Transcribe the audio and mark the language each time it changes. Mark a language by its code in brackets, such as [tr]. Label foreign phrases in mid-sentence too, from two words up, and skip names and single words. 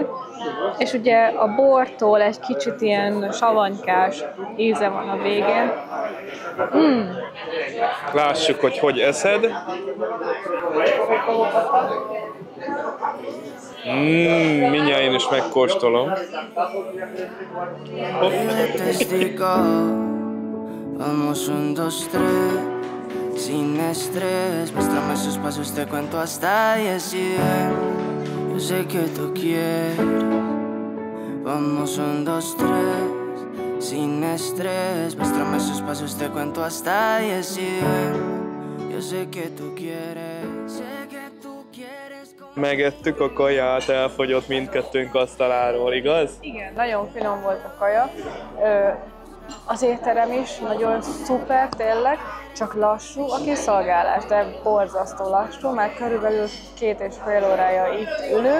[hu] És ugye a bortól egy kicsit ilyen savanykás íze van a végén. Lássuk, hogy eszed. Mindjárt én is megkóstolom. [es] Vamos 1, 2, 3, sin estrés. Muéstrame esos pasos, te cuento hasta 10 y ven. Yo sé que tú quieres. Vamos 1, 2, 3, sin estrés. Muéstrame esos pasos, te cuento hasta 10 y ven. Yo sé que tú quieres. Sé que tú quieres. [hu] Megettük a kaját, elfogyott mindkettőnk asztaláról, igaz? Igen, nagyon finom volt a kaja. Az étterem is nagyon szuper, tényleg, csak lassú a kiszolgálás, de borzasztó lassú, már körülbelül 2,5 órája itt ülünk.